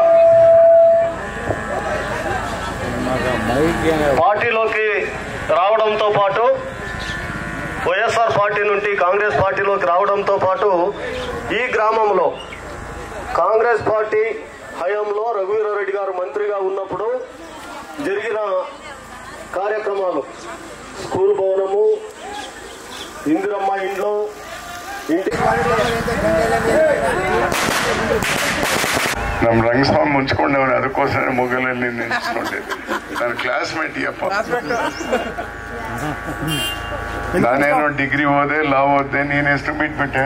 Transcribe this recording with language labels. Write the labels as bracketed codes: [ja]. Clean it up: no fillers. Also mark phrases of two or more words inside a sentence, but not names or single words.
[te] పార్టీలోకి రావడంతో పాటు వైఎస్ఆర్ పార్టీ నుండి కాంగ్రెస్ పార్టీలోకి రావడంతో పాటు ఈ గ్రామంలో కాంగ్రెస్ పార్టీ హయాంలో రఘువీరారెడ్డి గారు మంత్రిగా ఉన్నప్పుడు జరిగిన కార్యక్రమాలు, స్కూల్ భవనము, ఇందిరమ్మ ఇంట్లో, [kn] ನಮ್ಮ ರಂಗಸ್ವಾಮಿ ಮುಂಚ್ಕೊಂಡವನು ಅದಕ್ಕೋಸ್ಕರ ಮೊಗಲಲ್ಲಿ ನೆನೆಸ್ಕೊಂಡಿದ್ದೆ. ನನ್ನ ಕ್ಲಾಸ್ಮೇಟ್ ಅಪ್ಪ. ನಾನೇನೋ ಡಿಗ್ರಿ ಓದೆ, ಲಾ ಓದ್ದೆ, ನೀನೆಷ್ಟು ಬಿಟ್ಬಿಟ್ಟೆ.